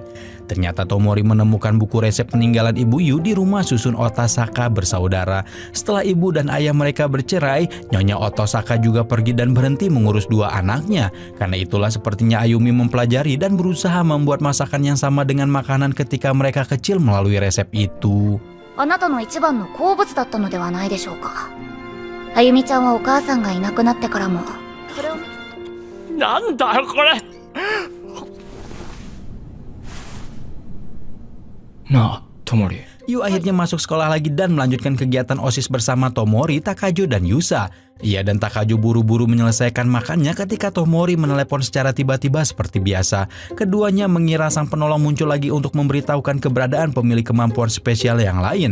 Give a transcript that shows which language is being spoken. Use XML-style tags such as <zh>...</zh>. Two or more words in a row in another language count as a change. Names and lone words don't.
<id>Ternyata Tomori menemukan buku resep peninggalan ibu Yu di rumah susun Otasaka bersaudara. Setelah ibu dan ayah mereka bercerai, Nyonya Otasaka juga pergi dan berhenti mengurus dua anaknya. Karena itulah sepertinya Ayumi mempelajari dan berusaha membuat masakan yang sama dengan makanan ketika mereka kecil melalui resep itu.</id> <ja>あなたの一番の好物だったのではないでしょうか。あゆみちゃんはお母さんがいなくなってからもそれをなんだよこれ。なあ、トモリ。</ja> <id>Yu akhirnya masuk sekolah lagi dan melanjutkan kegiatan OSIS bersama Tomori, Takajo, dan Yusa. Ia dan Takajo buru-buru menyelesaikan makannya ketika Tomori menelepon secara tiba-tiba seperti biasa. Keduanya mengira sang penolong muncul lagi untuk memberitahukan keberadaan pemilik kemampuan spesial yang lain.</id>